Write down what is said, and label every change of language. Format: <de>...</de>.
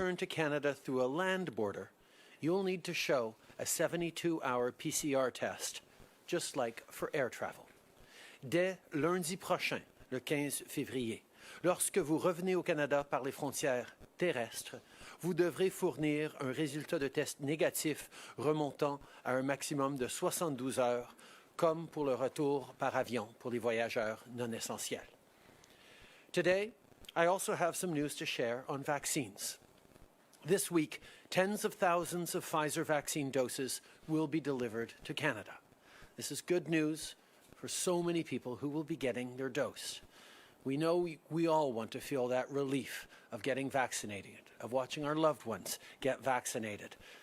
<en>Canada through a land border, you'll need to show a 72-hour PCR test, just like for air travel.</en> <fr>Dès lundi prochain, le 15 février, lorsque vous revenez au Canada par les frontières terrestres, vous devrez fournir un résultat de test négatif remontant à un maximum de 72 heures, comme pour le retour par avion pour les voyageurs non essentiels.</fr> <en>Today, I also have some news to share on vaccines. This week, tens of thousands of Pfizer vaccine doses will be delivered to Canada. This is good news for so many people who will be getting their dose. We know we all want to feel that relief of getting vaccinated, of watching our loved ones get vaccinated.</en>